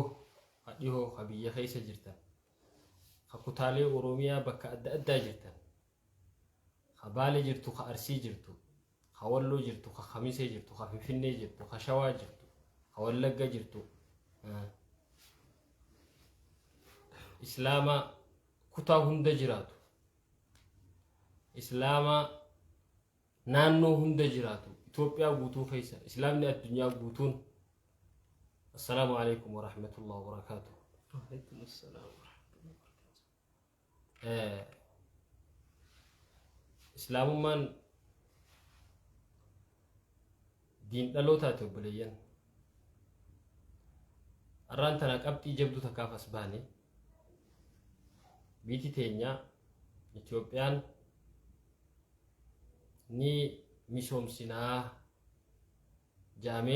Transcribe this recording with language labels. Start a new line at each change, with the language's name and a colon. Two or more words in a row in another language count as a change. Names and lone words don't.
Oromo: ha dhihoo ha biyya keessa jirtan ha kutaalee Oromiyaa bakka adda addaa jirtan ha Baalee jirtu ha Arsii jirtu ha Walloo jirtu ha Khamisee jirtu ha Finfinnee jirtu ha Shawaa jirtu ha Wallagga jirtu Islaama kutaa hunda jiraatu Islaama naannoo hunda jiraatu Itoophiyaa guutuu keessa Islaamni addunyaa guutuun.
Arabic: السلام عليكم ورحمة الله وبركاته. وعليكم السلام ورحمة الله وبركاته.
Oromo: Islaamummaan diin dhalootaati obboleeyyan. Arraan tana qabxii jabduu takkaaf as baane biyyi teenya Itoophiyaan ni misoomsinaa jaamee